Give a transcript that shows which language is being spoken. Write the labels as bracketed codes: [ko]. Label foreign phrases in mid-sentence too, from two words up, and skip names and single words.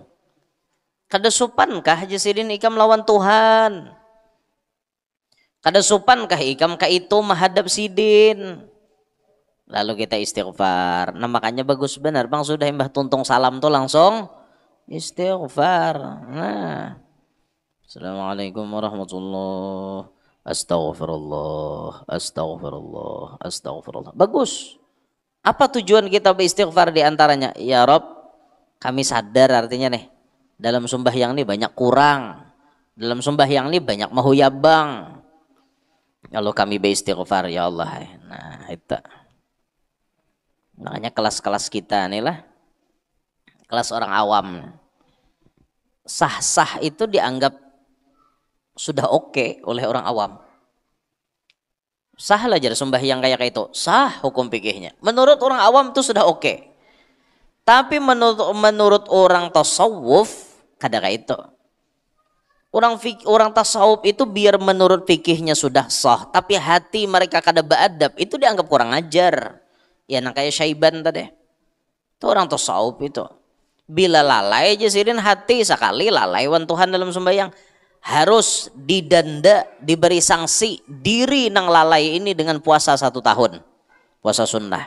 [bjn] Kada supankah jasidin ikam lawan Tuhan? Kada supankah ikam ka itu menghadap sidin? Lalu kita istighfar. Nah makanya bagus benar bang, sudah mbah tuntung salam tuh langsung istighfar. Nah, [ar] السلام عليكم ورحمة الله. أستغفر الله، أستغفر الله، أستغفر الله. [bjn] Bagus. Apa tujuan kita beristighfar diantaranya? [ar] يا رب, [bjn] kami sadar artinya nih, dalam sembahyang ini banyak kurang. Dalam sembahyang ini banyak mahuyabang. Kalau kami beristighfar, [ar] يا الله. [bjn] Nah, itu. Makanya kelas-kelas kita nih lah, kelas orang awam. Sah-sah itu dianggap sudah oke oleh orang awam. Sah lah jadi sembahyang kayak itu, sah hukum fikihnya. Menurut orang awam itu sudah oke. Tapi menurut orang tasawuf kada kayak itu. Orang tasawuf itu biar menurut fikihnya sudah sah, tapi hati mereka kada beadab, itu dianggap kurang ajar. Ya nang kayak Syaiban tadi. Itu orang tasawuf itu. Bila lalai aja sirin hati sekali lalai wan Tuhan dalam sembahyang, harus didenda, diberi sanksi diri nang lalai ini dengan puasa 1 tahun, puasa sunnah.